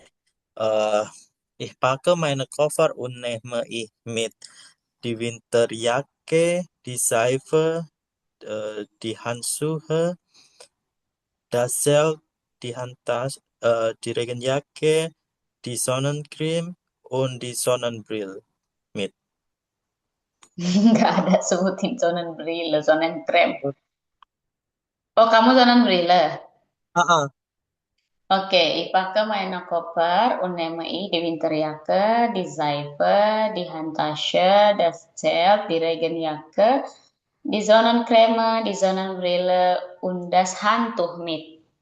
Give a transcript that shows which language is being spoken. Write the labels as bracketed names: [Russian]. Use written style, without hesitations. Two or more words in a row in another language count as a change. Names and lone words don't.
[German] Eh, ich packe meine Koffer und nehme ich mit die Winterjacke, die Seife, die Handschuhe, das Zelt, die Handtasche, die Regenjacke, die Sonnencreme und die Sonnenbrille mit. [Indonesian] Nggak ada sebutin Sonnenbrille, Sonnencreme. Oh, kamu Sonnenbrille. Ah, ah. [German] Oke, ich packe meine Koffer und nehme ich die Winterjacke, die Seife, die Handtasche, das Zelt, die Regenjacke, die Sonnencreme, die Sonnenbrille und das Handtuch mit.